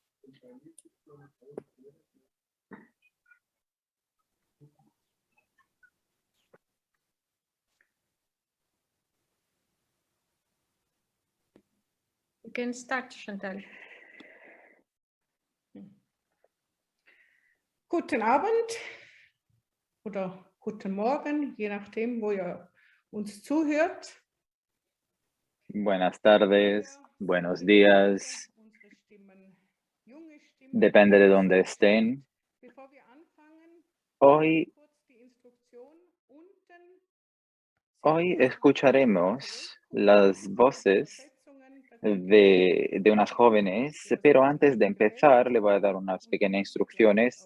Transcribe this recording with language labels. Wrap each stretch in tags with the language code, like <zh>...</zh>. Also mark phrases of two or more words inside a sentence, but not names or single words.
<en>You can start, Chantal.</en> <de>Guten Abend oder guten Morgen, je nachdem, wo ihr uns zuhört.</de> <es>Buenas tardes, buenos días, depende de dónde estén. Hoy escucharemos las voces de unas jóvenes, pero antes de empezar le voy a dar unas pequeñas instrucciones.</es>